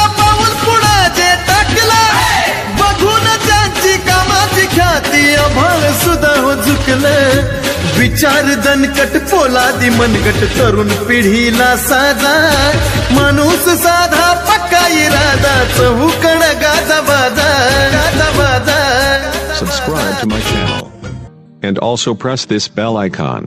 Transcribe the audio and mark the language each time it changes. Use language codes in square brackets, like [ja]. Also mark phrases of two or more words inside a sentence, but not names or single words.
[mr] पाऊल पुढे जे टाकलं बघून त्यांची कामाची ख्याती आभाळ सुद्धा हो झुकले विचार दणकट पोलादी मनगट तरुण पिढीला साधा माणूस साधा पक्का इरादा चहूकड गाजा बाजा गाजा बाजा. [en] Subscribe to my channel. And also press this bell icon.